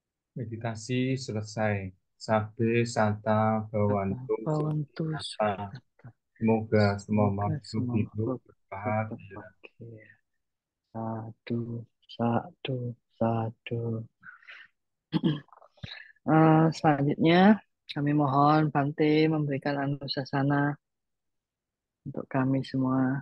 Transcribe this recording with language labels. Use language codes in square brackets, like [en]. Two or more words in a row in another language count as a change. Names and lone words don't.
[id] Meditasi selesai. [pi] Sabe sata bawantu Bawantu sukhita. Sukhita. [id] Semoga semua Semoga makhluk semua hidup makhluk berbahagia. berbahagia. [pi] Sadu, sadu, sadu. [id] Selanjutnya, kami mohon Bante memberikan anusasana untuk kami semua.